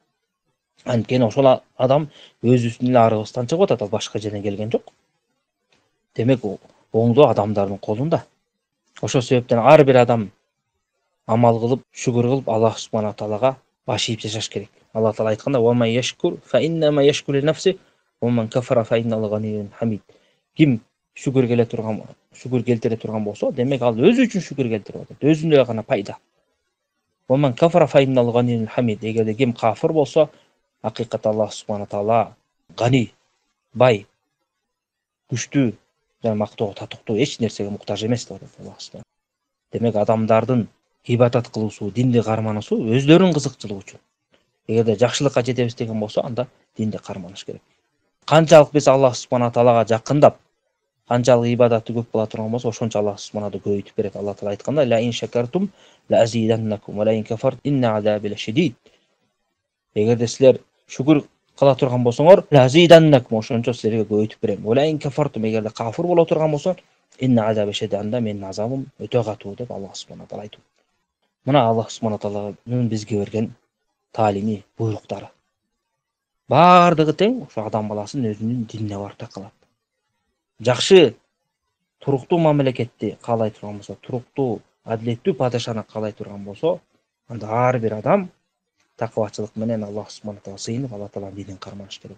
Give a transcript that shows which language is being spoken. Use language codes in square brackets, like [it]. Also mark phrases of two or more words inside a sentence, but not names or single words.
[ky] Анткени ошол адам өзүнүн эле арыбыздан чыгып атат, ал башка жерден келген жок. Демек, оңдоо адамдардын колунда. Ошол себептен ар бир адам амал кылып, шүгүр кылып, Аллах субхана таалага баш ийип жашаш керек. Алла таала айтканда: [ar] "ومن يشكر فإنما يشكر لنفسه ومن كفر فإن الله غني حميد." [ky] Ким шүгүр келтире турган болсо, демек ал өзү үчүн шүгүр келтирип атат, өзүнө эле гана пайда. [ar] ومن كفر فإن الله غني حميد. [ky] Эгерде ким кафыр болсо, акыйкатта Аллах субхана таала гани, бай, күчтүү жана мактоого татыктуу, эч нерсеге муктаж эмес деп атат Аллах субхана. Демек, адамдардын ибадат кылуусу, динди кармануусу өздөрүнүн кызыкчылыгы үчүн. Эгерде жакшылыкка жетебиз деген болсо, анда динди карманыш керек. Канчалык биз Аллах субхана таалага жакындап, канчалык ибадаты көп боло турган болсо, ошончо Аллах субхана таала көбөйтүп берет. Алла таала айтканда: [ar] "لئن شكرتم لأزيدنكم ولئن كفرتم إن عذابي لشديد." [ky] Эгерде силер шүгүр кыла турган болсоңор, [ar] لأزيدنكم, [ky] ошончо силерге көбөйтүп берем. [ar] ولئن كفرتم, [ky] эгерде кафыр боло турган болсо, [ar] إن عذابي لشديد, [ky] анда менин азабым өтө катуу деп Аллах субхана таала айтып. Мына Аллах субхана тааланын бизге берген таалими, буйруктары. Бардыгы тең ошо адам баласын өзүнүн динине барып такалат. Жакшы, туруктуу мамлекетти каалай турган болсо, туруктуу, адилеттүү падышаны каалай турган болсо, анда ар бир адам такыбачылык менен Аллах субхана таала сыйынып, Алла тааланын динин карманыш керек.